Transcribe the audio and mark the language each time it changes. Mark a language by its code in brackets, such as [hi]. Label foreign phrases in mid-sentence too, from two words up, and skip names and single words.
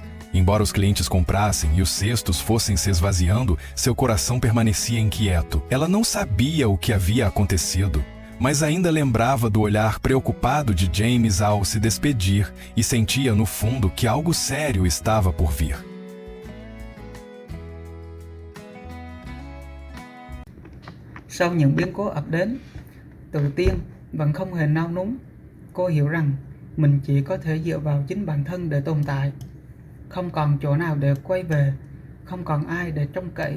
[pt] Embora os clientes comprassem e os cestos fossem se esvaziando, seu coração permanecia inquieto. Ela não sabia o que havia acontecido, mas ainda lembrava do olhar preocupado de James ao se despedir e sentia no fundo que algo sério estava por vir. [vi] Sau những biến cố ập đến, Tự Tiên vẫn không hề nao núng. Cô hiểu rằng mình chỉ có thể dựa vào chính bản thân để tồn tại. Không còn chỗ nào để quay về, không còn ai để trông cậy.